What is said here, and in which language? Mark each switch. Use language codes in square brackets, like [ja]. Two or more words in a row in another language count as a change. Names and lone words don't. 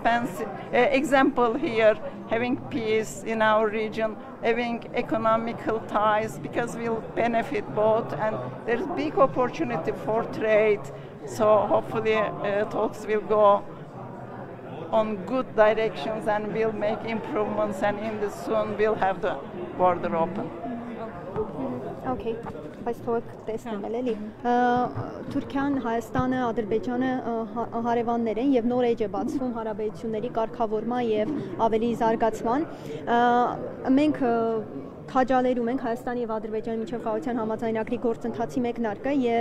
[en] example here, having peace in our region, having economical ties, because we'll benefit both, and there's big opportunity for trade, so hopefully talks will go on good directions and we'll make improvements, and in this soon we'll have the border open. Okay. [hy] Բայց թող տեսնեմ էլի Թուրքիան, Հայաստանը, Ադրբեջանը հարևաններ են եւ նոր էջ է բացվում հարաբերությունների կարգավորման եւ ավելի զարգացման մենք քաջալերում ենք Հայաստանի եւ Ադրբեջանի միջև խաղաղության համաձայնագրի գործընթացի մեկնարկը եւ